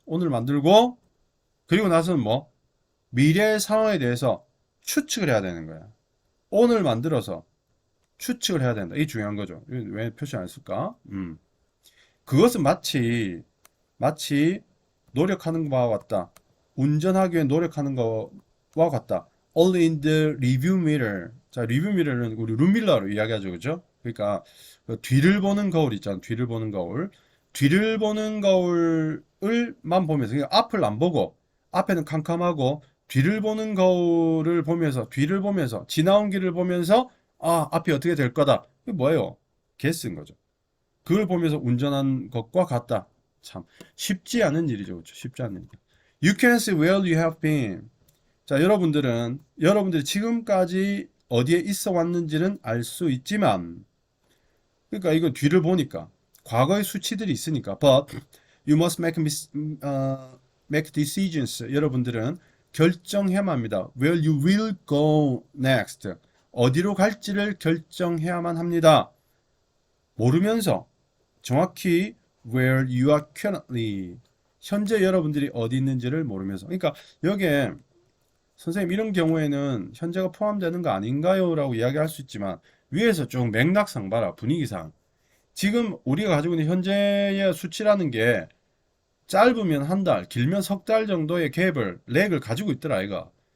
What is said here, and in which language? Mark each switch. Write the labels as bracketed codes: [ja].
[ko] 오늘 만들고 그리고 나서는 뭐 미래 상황에 대해서 추측을 해야 되는 거야. 오늘 만들어서 추측을 해야 된다. 이게 중요한 거죠. 왜 표시 안 했을까? 그것은 마치 노력하는 바와 같다. 운전하기 위해 노력하는 거와 같다. [en] Only in the review mirror. [ko] 자, 리뷰 미러는 우리 룸밀러로 이야기하죠. 그죠? 그러니까 그 뒤를 보는 거울 있잖아. 뒤를 보는 거울. 뒤를 보는 거울을만 보면서 그러니까 앞을 안 보고 앞에는 캄캄하고 뒤를 보는 거울을 보면서 뒤를 보면서 지나온 길을 보면서 앞이 어떻게 될 거다. 이게 뭐예요? 개스인 거죠. 그걸 보면서 운전한 것과 같다. 참 쉽지 않은 일이죠. 그렇죠? 쉽지 않은 일. [en] You can see where you have been. [ko] 자, 여러분들이 지금까지 어디에 있어 왔는지는 알 수 있지만, 그러니까 이건 뒤를 보니까, 과거의 수치들이 있으니까, [en] but you must make decisions. [ko] 여러분들은 결정해야만 합니다. [en] Where you will go next. [ko] 어디로 갈지를 결정해야만 합니다. 모르면서 정확히 [en] where you are currently. [ko] 현재 여러분들이 어디 있는지를 모르면서. 그러니까 여기에 선생님 이런 경우에는 현재가 포함되는 거 아닌가요? 라고 이야기할 수 있지만 위에서 좀 맥락상 봐라. 분위기상. 지금 우리가 가지고 있는 현재의 수치라는 게 짧으면 한 달, 길면 석 달 정도의 렉을 가지고 있더라, 아이가.